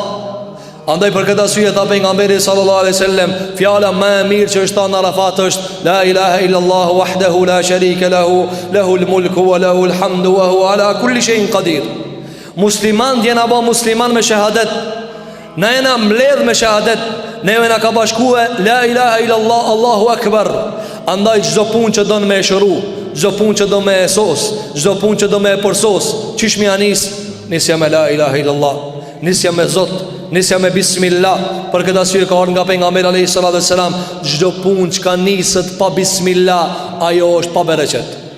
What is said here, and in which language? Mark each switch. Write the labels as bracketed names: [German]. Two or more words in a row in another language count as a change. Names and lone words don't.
[Albanian] Andaj për këtë arsye tha pejgamberi [Arabic] صلى الله عليه وسلم, [Albanian] fjala më e mirë që është në Arafat është [Arabic] لا إله إلا الله وحده لا شريك له، له الملك وله الحمد وهو على كل شيء قدير. [Albanian] Musliman jena ba musliman me shahadet. Na jena mbledh me shahadet. Neve na ka bashkue [Arabic] لا إله إلا الله الله أكبر. [Albanian] Andaj çdo punë që don me e shëru, çdo punë që do me e sos, çdo punë që do me e përsos, çish mi anis, nisja me [Arabic] لا إله إلا الله, [Albanian] nisja me Zot, nisja me bismillah. Për këtë arsye ka ardhur nga pejgamberi [Arabic] عليه السلام, [Albanian] çdo punë që ka nisët pa bismillah, ajo është pa bereqet.